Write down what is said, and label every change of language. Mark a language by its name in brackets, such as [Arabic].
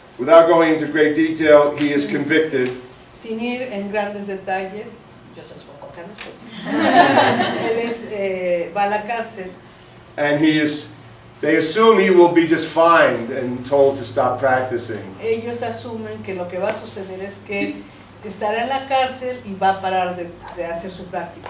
[English] Without going into great detail, he is convicted. [Spanish] Sin ir en grandes detalles, yo se los voy a contar después. Él va a la cárcel. [English] And they assume he will be just fined and told to stop practicing. [Spanish] Ellos asumen que lo que va a suceder es que estará en la cárcel y va a parar de hacer su práctica.